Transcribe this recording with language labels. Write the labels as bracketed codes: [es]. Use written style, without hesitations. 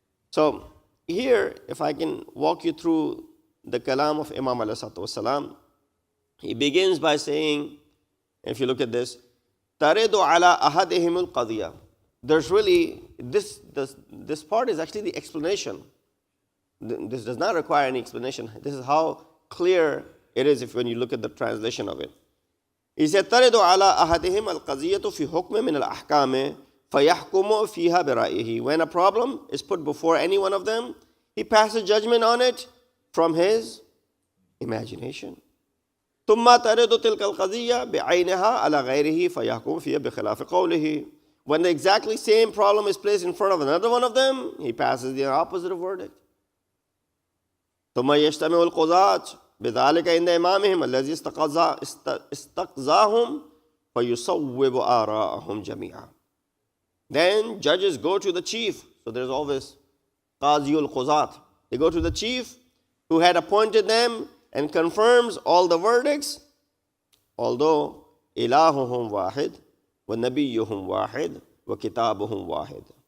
[en] So here, if I can walk you through the kalam of Imam alayhi salatu, he begins by saying, if you look at this, [ar] تَرِدُ عَلَىٰ أَحَدِهِمُ الْقَضِيَةِ. [en] There's really, this part is actually the explanation. This does not require any explanation. This is how clear it is when you look at the translation of it. He said, [ar] تَرِدُ عَلَىٰ أَحَدِهِمُ الْقَضِيَّةُ فِي حُكْمٍ مِنَ الْأَحْكَامِ فَيَحْكُمُ فِيهَا بِرَأْيِهِ. [en] When a problem is put before any one of them, he passes judgment on it from his imagination. [ar] ثم ترد تلك القضية بعينها على غيره فيحكم فيها بخلاف قوله. [en] When the exactly same problem is placed in front of another one of them, he passes the opposite verdict. [ar] ثم يجتمع القضاة بذلك عند إمامهم الذي استقضاهم فيصوب آراءهم جميعا. [en] Then judges go to the chief. So there's always Qaziul Quzat. They go to the chief who had appointed them and confirms all the verdicts. Although [ar] ilahuhum wahid wa nabiyyuhum wahid wa kitabuhum wahid.